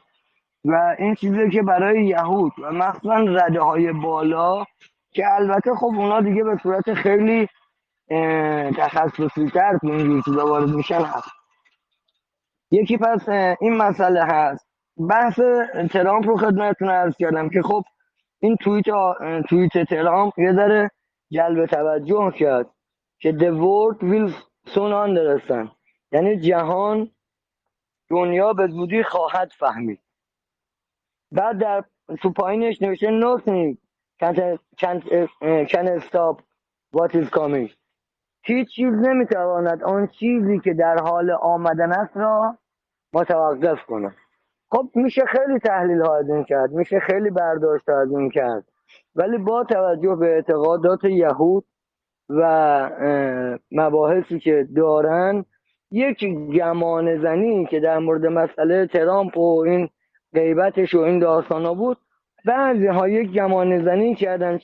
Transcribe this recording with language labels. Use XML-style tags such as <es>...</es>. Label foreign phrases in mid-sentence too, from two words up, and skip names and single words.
<fa>و این چیزی که برای یهود و مخصوصا رده های بالا که البته خب اونا دیگه به صورت خیلی تخصصی تر تو اینجور چیزا وارد میشن هست. یکی پس این مسئله هست. بحث ترامپ رو خدمتتون عرض کردم که خب این توییت ترامپ یه ذره جلب توجه کرد که</fa> <en>the world will soon understand،</en> <fa>یعنی جهان دنیا به زودی خواهد فهمید. بعد در تو پایینش نوشته</fa> <en>nothing can stop what is coming،</en> <fa>هیچ چیز نمیتواند آن چیزی که در حال آمدن است را متوقف کنه. خب میشه خیلی تحلیل ها از این کرد، میشه خیلی برداشت از این کرد، ولی با توجه به اعتقادات یهود و مباحثی که دارن یک گمان زنی که در مورد مسئله ترامپ و این غیبتش و این داستان ها بود، بعضی ها یک گمان زنی کردن.</fa>